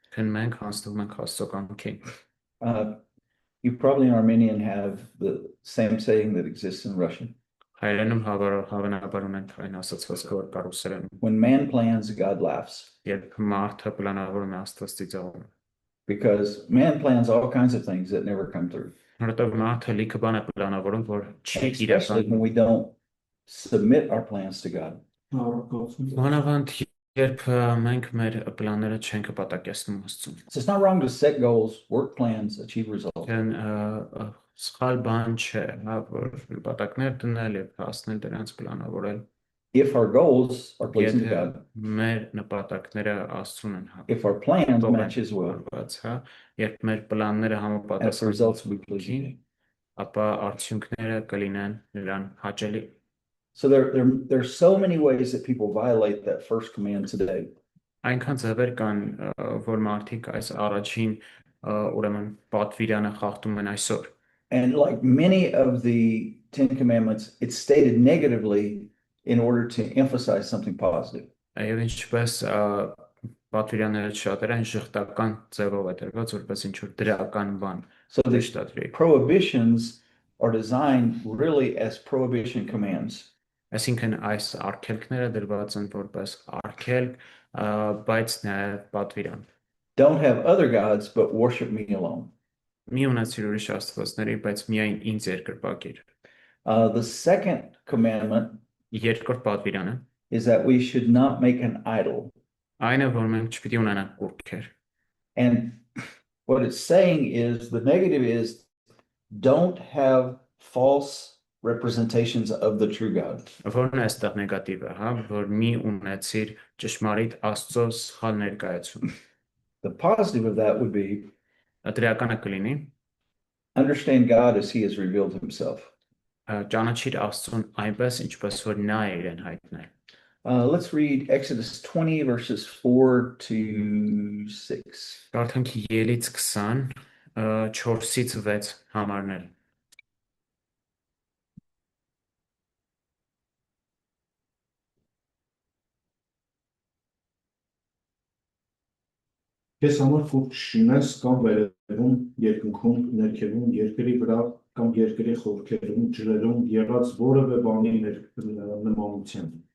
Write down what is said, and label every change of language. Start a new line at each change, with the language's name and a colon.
English: then
Armenian: մենք հանձնվում ենք Աստծո կամքին։
English: You probably in Armenian have the same saying that exists in Russian.
Armenian: Հայերենում հավանաբար ունենք այն ասացվածքը, որ կար ռուսերենում։
English: When man plans, God laughs.
Armenian: Երբ մարդը պլանավորում է, Աստված ծիծաղում է։
English: Because man plans all kinds of things that never come through.
Armenian: Որովհետև մարդը լիքը բան է պլանավորում, որ չի
English: And especially when
Armenian: իրական։
English: we don't submit our plans to God.
Armenian: Մանավանդ երբ մենք մեր պլանները չենք պատակեցնում Աստծուն։
English: So it's not wrong to set goals, work plans, achieve results.
Armenian: Դեն սխալ բան չէ, հա, որ նպատակներ դնել եւ հասնել դրանց պլանավորել։
English: If our goals are pleasing to
Armenian: Եթե
English: God,
Armenian: մեր նպատակները Աստծուն են
English: if our plans match His will,
Armenian: հապատակված, հա, երբ մեր պլանները
English: as the
Armenian: համապատասխան
English: results will be pleasing. to Him.
Armenian: ապա արդյունքները կլինեն նրան հաճելի։
English: So there's so many ways that people violate that first command today.
Armenian: Այնքան ձևեր կան, որ մարդիկ այս առաջին ուրեմն պատվիրանը խախտում են այսօր։
English: And like many of the Ten Commandments, it's stated negatively in order to emphasize something positive.
Armenian: Եվ ինչպես պատվիրանները շատերը են շղթական ձևով է դրված, որպես ինչ որ դրական բան
English: So the
Armenian: շտատվի։
English: prohibitions are designed really as prohibition commands.
Armenian: Այսինքն այս արգելքները դրված են որպես արգելք, բայց նաև պատվիրան։
English: Don't have other gods, but worship me alone.
Armenian: Մի ունեցիր ուրիշ աստվածների, բայց միայն ինձ երկրպագիր։
English: The second commandment
Armenian: Երկրորդ պատվիրանը
English: is that we should not make an idol.
Armenian: այն է, որ մենք չպիտի ունենանք կուռքեր։
English: And what it's saying is the negative is don't have false representations of the true God.
Armenian: Որն է այստեղ նեգատիվը, հա, որ մի ունեցիր ճշմարիտ Աստծո սխալ ներկայացում։
English: The positive of that would be
Armenian: Դրականը կլինի
English: understand God as He has revealed Himself.
Armenian: ճանաչիր Աստծուն այնպես, ինչպես որ նա է իրեն հայտնել։
English: Let's read Exodus 20 verses 4 to 6.
Armenian: Կարդանք Ելից 20 4-ից 6 համարներ։ Քեզ համար կուռք շինես կամ վերևում, երկնքում, ներքևում, երկրի վրա կամ երկրի խորքերում, ջրերում եղած որևէ բանի նմանությամբ։